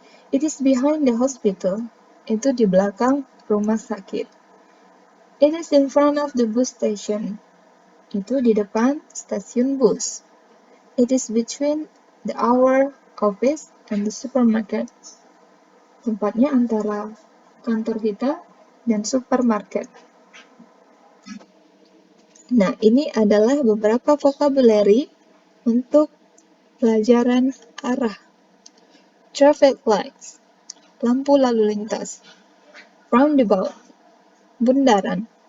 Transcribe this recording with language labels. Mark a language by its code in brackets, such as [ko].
[en] It is behind the hospital. [id] Itu di belakang rumah sakit. [en] It is in front of the bus station. [id] Itu di depan stasiun bus. [en] It is between our office and the supermarket. [id] Tempatnya antara kantor kita dan supermarket. Nah, ini adalah beberapa vocabulary untuk pelajaran arah. Traffic lights, lampu lalu lintas. Roundabout, bundaran.